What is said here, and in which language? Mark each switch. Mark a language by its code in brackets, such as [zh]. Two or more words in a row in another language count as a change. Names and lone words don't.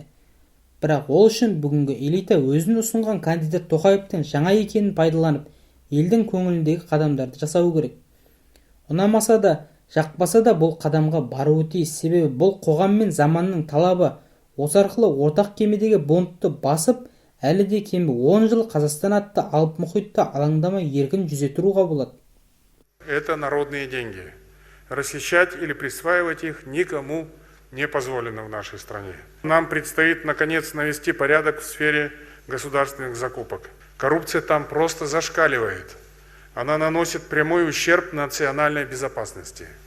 [kk] Бірақ ол үшін бүгінгі элита өзін ұсынған кандидат Тоқаевтың жаңа екенін пайдаланып, елдің көңіліндегі қадамдарды жасау керек. Ұнамаса да, жақпаса да бұл қадамға баруы тиіс, себебі бұл қоғам мен заманның талабы. Осы арқылы ортақ кемедегі бунтты басып, әлі де кемі 10 жыл Қазақстан атты алып мұхитта алаңдамай еркін жүзе тұруға болады. [ru] Это народные деньги. Расхищать или присваивать их никому не позволено в нашей стране. Нам предстоит, наконец, навести порядок в сфере государственных закупок. Коррупция там просто зашкаливает. Она наносит прямой ущерб национальной безопасности.